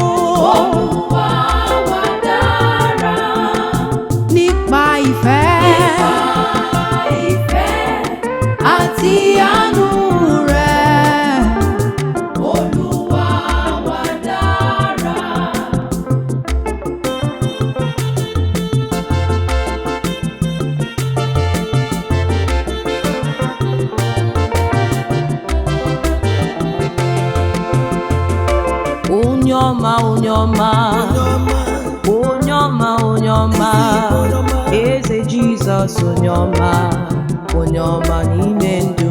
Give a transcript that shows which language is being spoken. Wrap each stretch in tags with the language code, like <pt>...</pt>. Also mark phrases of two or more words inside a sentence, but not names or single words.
<yo>Olúwa wa dára. Nípa ìfẹ́. Nípa ìfẹ́ àti àánú rẹ̀. Olúwa wa dára.</yo> <ig>Onye ọma, onye ọma, onye ọma, onye ọma, Eze Jizọs, onye ọma, onye ọma n'ime ndụ.</ig>